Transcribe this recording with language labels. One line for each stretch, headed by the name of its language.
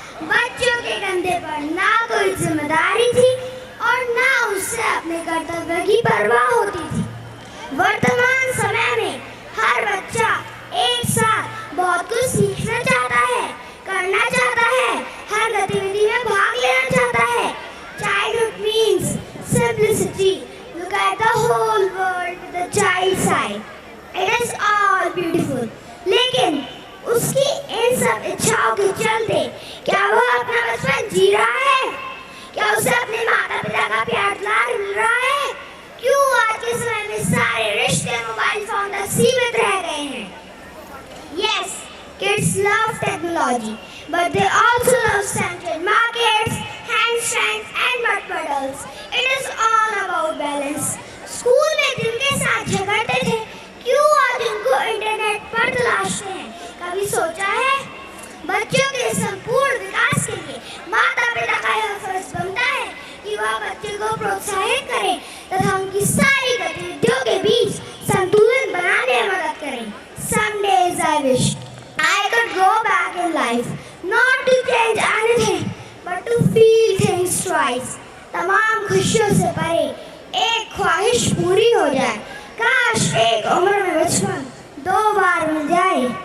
Hindi: बच्चों के कंधे पर ना कोई जिम्मेदारी थी और ना उससे अपने कर्तव्य की परवाह होती थी। वर्तमान समय में हर बच्चा एक साथ बहुत कुछ सीखना चाहता है, करना चाहता है, हर गतिविधि में भाग लेना चाहता है।
English: Childhood means simplicity. Look at the whole world with a child's eye. It is all beautiful.
Hindi: लेकिन उसकी इन सब इच्छाओं के चलते क्या वो अपना बचपन जी रहा है? क्या उसे अपने माता पिता का प्यार दुलार मिल रहा है? क्यों आज के समय में सारे रिश्ते मोबाइल फोन तक सीमित रह गए हैं?
English: Yes, kids love technology, but they also love scented markets, handstands and mud puddles. It is all about balance.
Hindi: School में जिनके साथ झगड़ते थे, क्यों आज उनको इंटरनेट पर तलाशते हैं? कभी सोचा है? बच्चों के संपूर्ण विकास के लिए माता पिता का यह फर्ज बनता है कि वह बच्चे को प्रोत्साहित करें तथा उनकी सारी गतिविधियों के बीच संतुलन बनाने में मदद करें।
English: Some days I wish I could go back in life, not to change anything, but to feel things twice.
Hindi: तमाम खुशियों से परे एक ख्वाहिश पूरी हो जाए। काश एक उम्र में बचपन 2 बार मिल जाए।